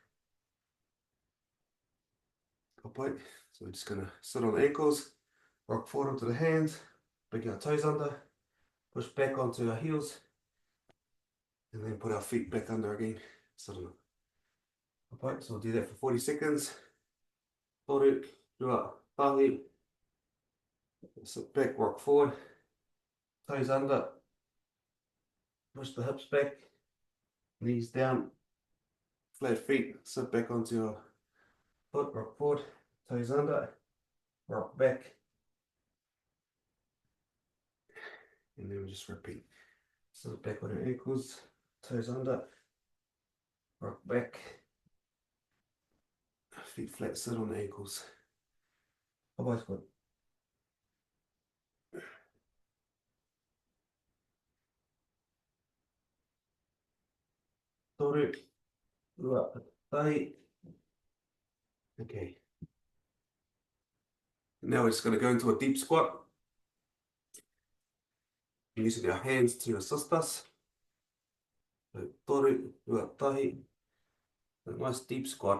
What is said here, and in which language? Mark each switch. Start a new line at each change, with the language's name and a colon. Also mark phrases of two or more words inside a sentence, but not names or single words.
Māori: Papai.
English: So we're just going to sit on the ankles, rock forward onto the hands, bring our toes under, push back onto our heels, and then put our feet back under again. Sit on it. Papai. So we'll do that for 40 seconds.
Māori: Toru, rua, tahi.
English: Sit back, rock forward, toes under, push the hips back, knees down, flat feet, sit back onto your foot, rock forward, toes under, rock back, and then we just repeat. Sit back on your ankles, toes under, rock back, feet flat, sit on the ankles. Bye-bye, squad.
Māori: Toru, rua, tahi.
English: Okay. Now we're just going to go into a deep squat, using our hands to assist us. So,
Māori: toru, rua, tahi.
English: A nice deep squat.